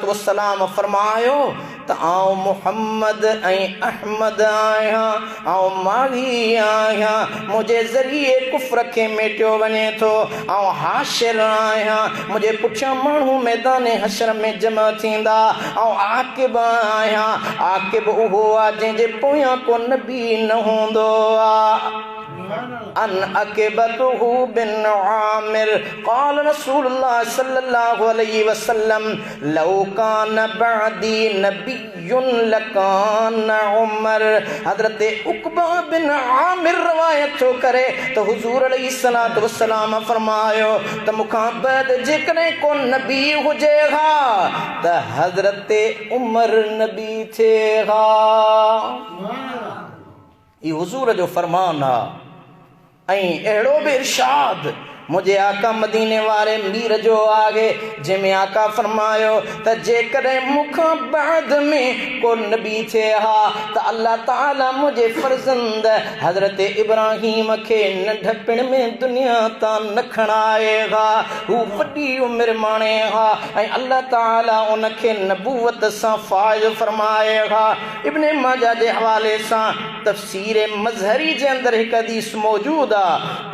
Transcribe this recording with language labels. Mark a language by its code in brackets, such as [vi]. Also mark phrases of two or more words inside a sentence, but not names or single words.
[sd] वस्सलाम फरमायो त आऊं मुहम्मद ऐं अहमद आहियां, आऊं माही आहियां, मुंहिंजे ज़रिए कुफ़्र खे मेटियो वञे थो, आऊं हाशिर आहियां, मुंहिंजे पुठियां माण्हू मैदान हशर में जमा थींदा, आऊं आकिब आहियां, आकिब उहो आहे जंहिंजे पोयां को नबी न हूंदो आहे। [ar] عن عقبة بن عامر قال رسول الله صلى الله عليه وسلم لو كان بعدي نبي لكان عمر. [sd] हज़रत उक़बा बिन आमिर रवायत थो करे तो हुज़ूर [ar] عليه الصلاة والسلام [sd] फरमायो त मुखां बाद जेकॾहिं को नबी हुजे हा त हज़रत उमर नबी थे हा। ये हुज़ूर जो फरमान आ। ऐं अहिड़ो बि इरशाद मुझे आका मदीने वारे मीर जो आगे जंहिंमें आका फरमायो त जेकॾहिं मूंखां बाद में को नबी थे हा त अल्लाह ताला मुझे फर्ज़ंद हज़रत इब्राहीम खे नंढपण में दुनिया तां न खणाए हा। हू वॾी उमिरि माणे हा ऐं अल्लाह ताला उनखे नबूवत सां फ़ाइज़ फरमाए हा। इब्न माजा जे हवाले सां तफ़सीर मज़हरी जे अंदरि हिकु हदीस मौजूद आहे।